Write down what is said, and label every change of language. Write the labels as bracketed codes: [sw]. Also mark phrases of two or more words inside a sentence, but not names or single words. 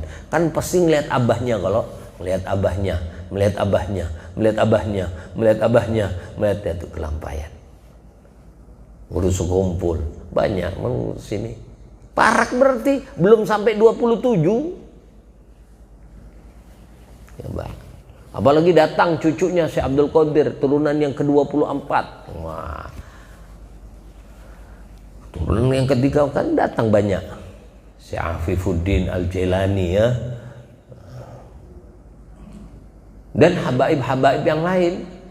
[id] Kan pasti ngeliat abahnya, kalau melihat abahnya, melihat abahnya, melihat abahnya, melihat abahnya, melihat Datuk Kelampayan. Ngurus kumpul banyak sini. Parak berarti belum sampai 27 ya Bang. Apalagi datang cucunya Syekh Abdul Qadir, turunan yang ke-24. Wah, turunan yang ketiga kan datang banyak. Syekh Afifuddin Al-Jailani ya. Dan habaib-habaib yang lain.